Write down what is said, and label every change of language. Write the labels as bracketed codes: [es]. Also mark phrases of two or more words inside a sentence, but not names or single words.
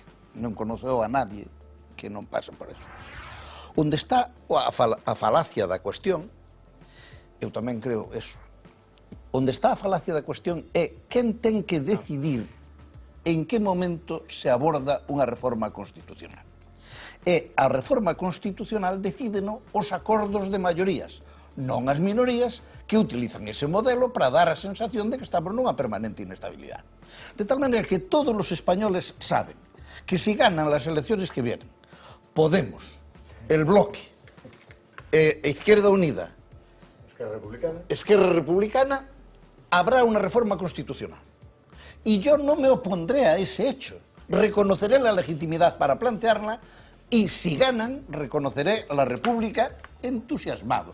[gl] Non conoceu a nadie que non pase por eso. Onde está a falacia da cuestión, eu tamén creo eso, onde está a falacia da cuestión é quen ten que decidir en que momento se aborda unha reforma constitucional. E a reforma constitucional decídeno os acordos de maiorías, non as minorías que utilizan ese modelo para dar a sensación de que estamos nunha permanente inestabilidade. De tal maneira que todos os españoles saben que si [es] ganan las elecciones que vienen Podemos, el Bloque, Izquierda Unida, Esquerra Republicana, habrá una reforma constitucional. Y yo no me opondré a ese hecho. Reconoceré la legitimidad para plantearla y si ganan, reconoceré la República entusiasmado.